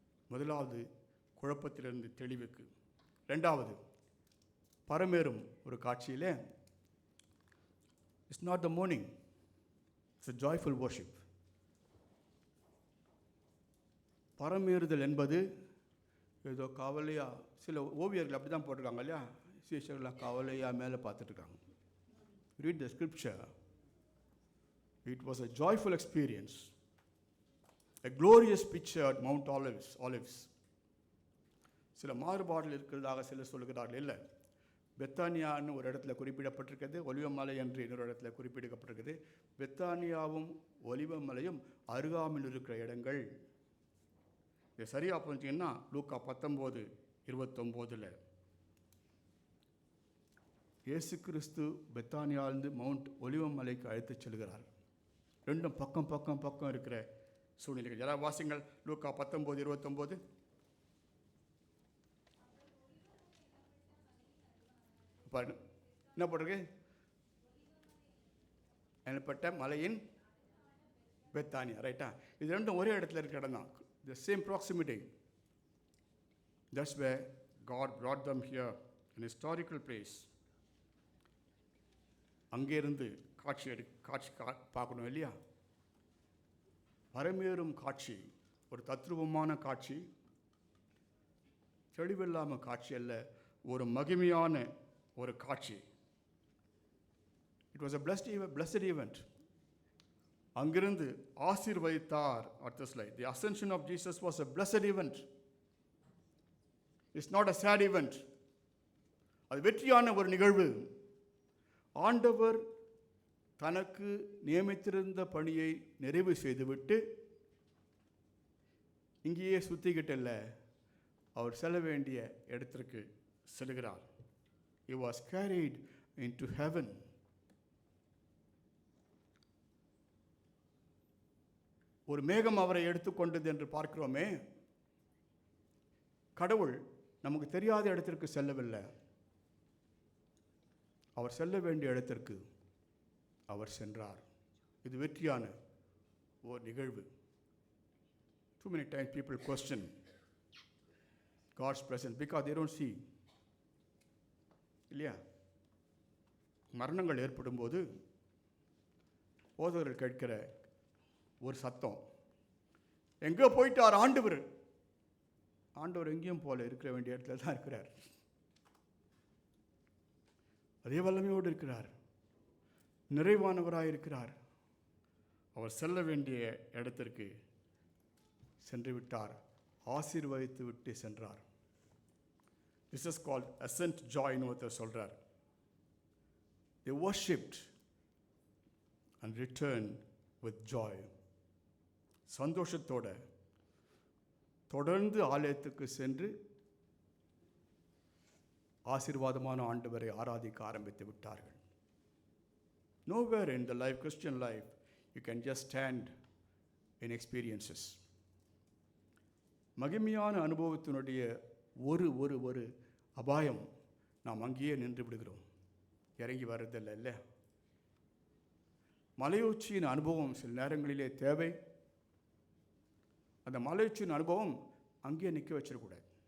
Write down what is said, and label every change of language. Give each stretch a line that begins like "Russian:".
Tamil: முதலாவது குழப்பத்திலிருந்து தெளிவுக்கு. 2வது பரமேறும் ஒரு காட்சியிலே,
English: It's not the morning, it's a joyful worship.
Tamil: பரமேறுதல் என்பது ஏதோ கவலையா, சில ஓவியர்கள் அப்படி தான் போட்டிருக்காங்க இல்லையா, சீஷர்கள்லாம் கவலையாக மேலே பார்த்துட்ருக்காங்க.
English: Read the scripture. It was a joyful experience, a glorious picture at Mount Olives.
Tamil: சில மாறுபாடுகள் இருக்கிறதாக சிலர் சொல்கிறார்கள். இல்லை, பெத்தானியான்னு ஒரு இடத்துல குறிப்பிடப்பட்டிருக்கிறது, ஒலிவமலை என்று இன்னொரு இடத்துல குறிப்பிடப்பட்டிருக்கிறது. பெத்தானியாவும் ஒலிவமலையும் அருகாமையில் இருக்கிற இடங்கள். இது சரியாக புரிஞ்சிங்கன்னா லூக்கா 19:29 இயேசு கிறிஸ்து பெத்தானியாவிலிருந்து மவுண்ட் ஒலிவமலைக்கு அழைத்து செல்கிறார். 2 பக்கம் இருக்கிற சூழ்நிலைகள். யாராவது வாசிங்கள் லூக்கா 19:29. பாருங்க என்ன போட்டிருக்கு, எனப்பட்ட மலையின் பெத்தானியா. ரைட்டா, இது 2 ஒரே இடத்துல இருக்கிற இடம் தான்.
English: The same proximity. That's where God brought them here, an historical place.
Tamil: அங்கேருந்து காட்சி பார்க்கணும் இல்லையா. பரமேறும் காட்சி ஒரு தத்ரூபமான காட்சி, தெளிவில்லாமல் காட்சி அல்ல, ஒரு மகிமையான ஒரு காட்சி.
English: It was a blessed event.
Tamil: அங்கிருந்து ஆசீர்வதித்தார். அடுத்த slide.
English: The ascension of Jesus was a blessed event. It's not a sad event.
Tamil: அது வெற்றியான ஒரு நிகழ்வு. ஆண்டவர் தனக்கு நியமித்திருந்த பணியை நிறைவு செய்துவிட்டு இங்கேயே சுத்திக்கிட்டு இல்லை, அவர் செல்ல வேண்டிய இடத்திற்கு செல்கிறார்.
English: He was carried into heaven.
Tamil: ஒரு மேகம் அவரை எடுத்துக்கொண்டது என்று பார்க்கிறோமே, கடவுள் நமக்கு தெரியாத இடத்திற்கு செல்லவில்லை. அவர் செல்ல வேண்டிய இடத்திற்கு அவர் சென்றார். இது வெற்றியான ஒரு நிகழ்வு.
English: Too many times people question God's presence because they don't see.
Tamil: இல்லையா? மரணங்கள் ஏற்படும் போது போதகர்கள் கேட்கிற ஒரு சத்தம், எங்கே போயிட்டார் ஆண்டவர்? ஆண்டவர் எங்கேயும் போல, இருக்கிற வேண்டிய இடத்துல தான் இருக்கிறார். அதே வல்லமையோடு இருக்கிறார், நிறைவானவராக இருக்கிறார். அவர் செல்ல வேண்டிய இடத்திற்கு சென்று விட்டார், ஆசீர்வதித்து விட்டு சென்றார்.
English: This is called ascent joy
Tamil: ன்னு ஒருத்தர் சொல்றார்.
English: They worshipped and returned with joy.
Tamil: சந்தோஷத்தோட தொடர்ந்து ஆலயத்துக்கு சென்று ஆசீர்வாதமான ஆண்டவரை ஆராதிக்க ஆரம்பித்து விட்டார்கள்.
English: Nowhere in the life, Christian life, you can just stand in experiences.
Tamil: மகிமையான அனுபவத்தினுடைய ஒரு அபாயம், நாம் அங்கேயே நின்று விடுகிறோம், இறங்கி வர்றதில்லை. இல்லை, மலையுச்சியின் அனுபவம் சில நேரங்களிலே தேவை. அந்த மலையுச்சியின் அனுபவம் அங்கேயே நிற்க வச்சிடக்கூடாது.